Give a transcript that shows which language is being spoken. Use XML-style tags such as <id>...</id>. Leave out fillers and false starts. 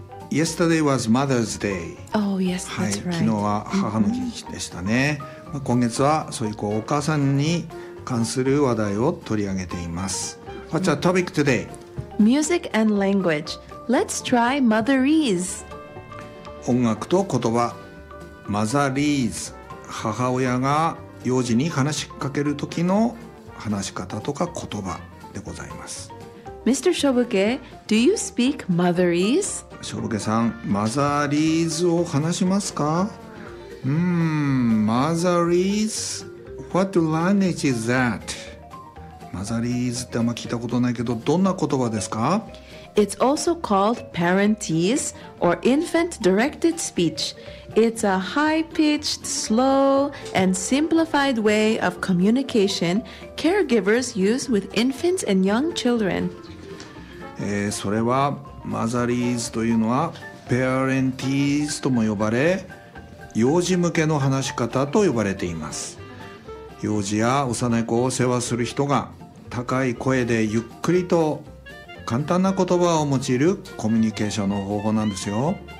<en>Yesterday was Mother's Day. Oh, yes, that's right.</en> <ja>昨日は母の日でしたね。 Mm-hmm. 今月はそういうお母さんに関する話題を取り上げています。</ja> <en>What's our topic today? Music and language. Let's try Motherese.</en> <ja>音楽と言葉。Motherese。母親が幼児に話しかける時の話し方とか言葉でございます。</ja> <en>Mr. Shobuke, do you speak Motherese?</en> <ja>しょぼけさん、マザーリーズを話しますか？</ja> <en>マザーリーズ、What language is that?</en> <ja>マザーリーズってあんま聞いたことないけど、どんな言葉ですか？</ja> <en>It's also called Parentese or Infant Directed Speech. It's a high-pitched, slow, and simplified way of communication caregivers use with infants and young children.</en> <ja>それはマザリーズというのはペアレンティーズとも呼ばれ、幼児向けの話し方と呼ばれています。幼児や幼い子を世話する人が高い声でゆっくりと簡単な言葉を用いるコミュニケーションの方法なんですよ。</ja>